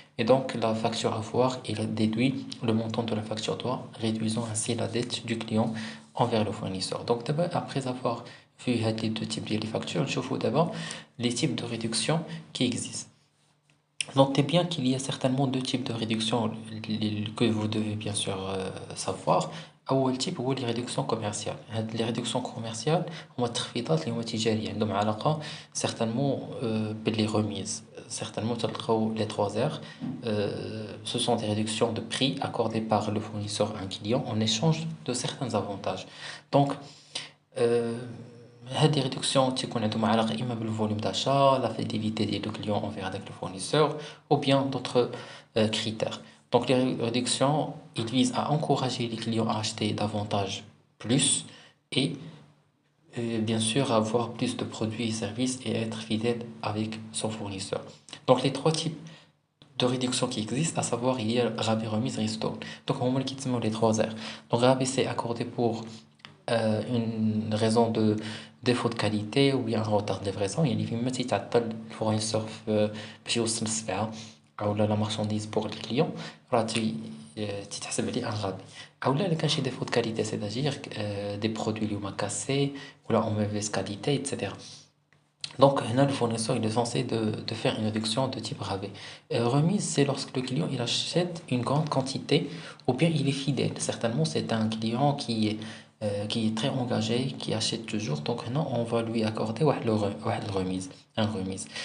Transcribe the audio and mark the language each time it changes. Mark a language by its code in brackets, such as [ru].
[fr] Et donc, la facture à voir, il déduit le montant de la facture droit, réduisant ainsi la dette du client envers le fournisseur. Donc, d'abord, après avoir vu les deux types de factures, je vous d'abord les types de réduction qui existent. Notez bien qu'il y a certainement deux types de réductions que vous devez bien sûr savoir. أول type هو les réductions commerciales. [ar] هاد [fr] les réductions commerciales [ar] هما التخفيضات اللي هما تجارية عندهم علاقة certainement باللي remises. [fr] Certainement [ar] تلقاو [fr] les 3 R. Ce sont des réductions de prix accordées par le fournisseur à un client en échange de certains avantages. Donc هذه réduction [ar] تكون عندهم علاقة إما [fr] بالvolume d'achat, la fidélité des clients envers avec le fournisseur ou bien d'autres critères. Donc les réductions, ils visent à encourager les clients à acheter davantage plus et bien sûr avoir plus de produits et services et être fidèle avec son fournisseur. Donc les trois types de réduction qui existent, à savoir il y a rabais, remise, ristourne. Donc on va quitter les 3 R. Donc rabais c'est accordé pour une raison de défaut de qualité ou bien un retard de livraison. [ar] يعني فيما تيتعطل الفورنيسور باش يوصل السلعة أو لا [fr] marchandise pour le client [ar] راه تتحسب عليه ان غابي أو لا كان شي défaut de qualité [fr] c'est-à-dire des produits [ar] اللي هما [fr] cassés ou en mauvaise qualité etc. Donc, là, le fournisseur il est censé de faire une réduction de type rabais. Remise, c'est lorsque le client il achète une grande quantité ou bien il est fidèle. Certainement, c'est un client qui est très engagé, qui achète toujours. Donc, là, on va lui accorder واحد remise, un remise.